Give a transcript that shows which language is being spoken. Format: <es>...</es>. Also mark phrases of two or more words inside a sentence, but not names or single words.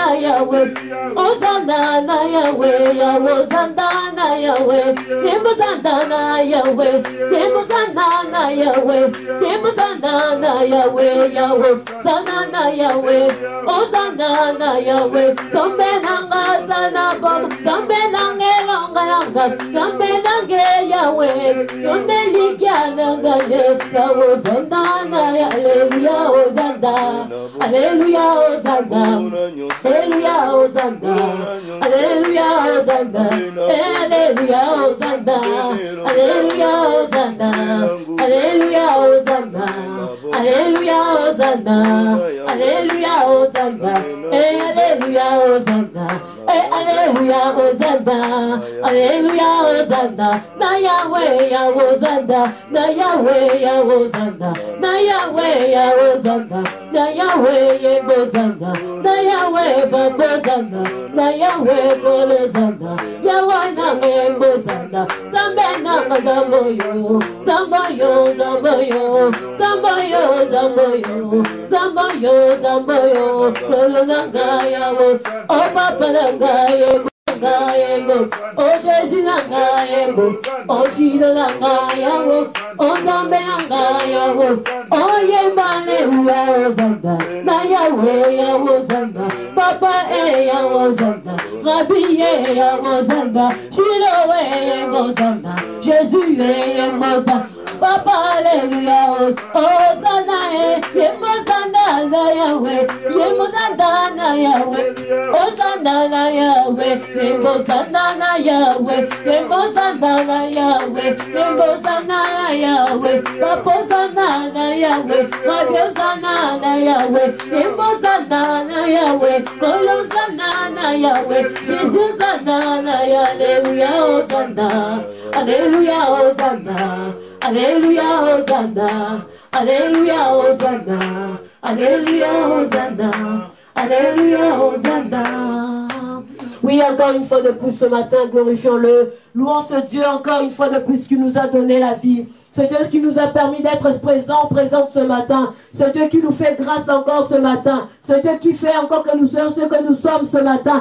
<ewo>Yahweh, Hosanna na Yahweh, Hosanna na Yahweh, Hosanna na Yahweh, Hosanna na Yahweh, Hosanna na Yahweh, Hosanna na Yahweh, Hosanna na Yahweh, Sambe nanga sana bom, Sambe nange longa longa, Sambe nange Yahweh, Yonde likya nanga ye, Hosanna na Hallelujah, Hosanna, Hallelujah, Hosanna, Hallelujah, Hosanna, Hallelujah, Hosanna, Hallelujah, Hosanna, Hallelujah, Hosanna, Hallelujah, Hosanna, Hallelujah, Hosanna, Hallelujah, Hosanna, Hallelujah, Hosanna, Hallelujah, Hosanna, Hallelujah, Hosanna, na Yahweh, Hosanna, na Yahweh, Hosanna, na Yahweh, Hosanna, na Yahweh, Hosanna, na Yahweh, Hosanna, na Yahweh, Hosanna, Yahweh na Hosanna, Zambe na Zamboyo, Zamboyo, Zamboyo, Zamboyo, Zamboyo, Zamboyo, Zamboyo, Kolonangaya, oh Papa Nangaya. Oh Jésus Nangaya, oh Shila Nangaya, oh Zambe Nangaya, oh Yemane Hosanna, na Yahweh Hosanna, Papa Hosanna, Rabbi Hosanna, Shila Hosanna, Jésus Hosanna. Papa, Alléluia, Hosanna, Hosanna na Yahweh, Hosanna na Yahweh, Hosanna na Yahweh, Hosanna na Yahweh, Hosanna na Yahweh, Hosanna na Yahweh, Papa Hosanna na Yahweh, Hosanna na Yahweh, Hosanna na Yahweh, Hosanna na Yahweh, Jésus Hosanna na Alléluia, Hosanna, Alléluia, Hosanna. Alléluia, Hosanna, Alléluia, Hosanna, Alléluia, Hosanna, Alléluia, Hosanna.</ewo> <fr>Oui, encore une fois de plus ce matin, glorifions-le. Louons ce Dieu encore une fois de plus qui nous a donné la vie. Ce Dieu qui nous a permis d'être présents ce matin. Ce Dieu qui nous fait grâce encore ce matin. Ce Dieu qui fait encore que nous soyons ce que nous sommes ce matin.</fr>